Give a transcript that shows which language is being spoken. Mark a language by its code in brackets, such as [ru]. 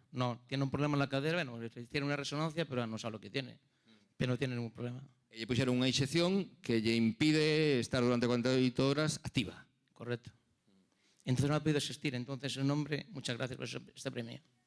[es] No, tiene un problema en la cadera, bueno, le hicieron una resonancia, pero no sabe lo que tiene. Pero no tiene ningún problema. [gl] E lle puxeron unha inxección que lle impide estar durante 48 horas activa. [es] Correcto. Entonces no ha podido asistir. Entonces, en nombre, muchas gracias por este premio.